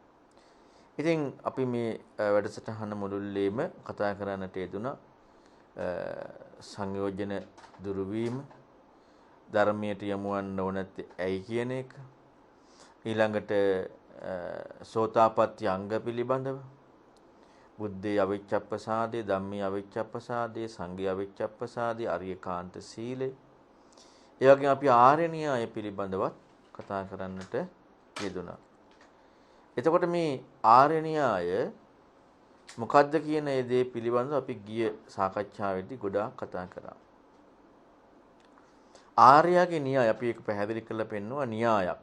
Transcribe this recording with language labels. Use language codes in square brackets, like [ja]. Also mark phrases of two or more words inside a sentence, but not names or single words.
[si] ඉතින් අපි මේ වැඩසටහන මුළුල්ලේම කතා කරන්නට යෙදුණා සංයෝජන දුරු වීම, ධර්මයට යමුවන්න ඕන නැත්තේ ඇයි කියන එක. ඊළඟට සෝතාපට්ටි අංග පිළිබඳව [pi] බුද්ධේ අවිච්ඡප්පසාදේ, ධම්මේ අවිච්ඡප්පසාදේ, සංඝේ අවිච්ඡප්පසාදේ, අරියකාන්ත සීලේ. [si] ඒ වගේම අපි ආර්ය න්‍යාය පිළිබඳවත් කතා කරන්නට යෙදුණා. එතකොට මේ ආර්ය න්‍යාය මොකද්ද කියන ඒ දේ පිළිබඳව අපි ගිය සාකච්ඡාවේදී ගොඩාක් කතා කරා. ආර්යගේ න්‍යාය අපි ඒක පැහැදිලි කරලා පෙන්නුවා න්‍යායක්.